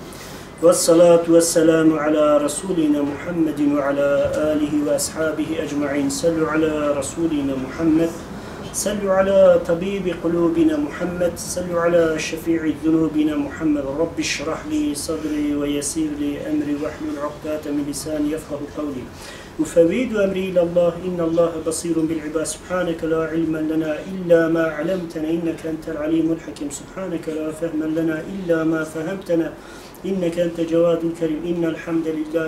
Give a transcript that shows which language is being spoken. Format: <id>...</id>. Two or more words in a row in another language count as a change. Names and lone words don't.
<ar>والصلاة والسلام على رسولنا محمد وعلى آله وأصحابه أجمعين. صلوا على رسولنا محمد صلوا على طبيب قلوبنا محمد. صلوا على شفيع ذنوبنا محمد. رب اشرح لي صدري ويسر لي أمري واحلل عقدة من لساني يفقهوا قولي. أفوض أمري إلى الله إن الله بصير بالعباد سبحانك لا علم لنا إلا ما علمتنا إنك أنت العليم الحكيم سبحانك لا فهم لنا إلا ما فهمتنا إنك أنت جواد الكريم إن الحمد لله</ar>